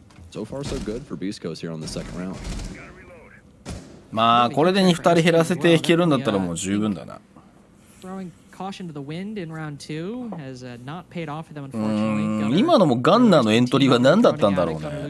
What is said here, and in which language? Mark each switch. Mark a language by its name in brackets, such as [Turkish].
[English] So far so good for beastcoast here on the second round. [Japanese] まあこれで2人減らせて引けるんだったらもう十分だな。 [English] Throwing caution to the wind in round 2 has not paid off for them, unfortunately. [Japanese] 今のもガンナーのエントリーは何だったんだろうね。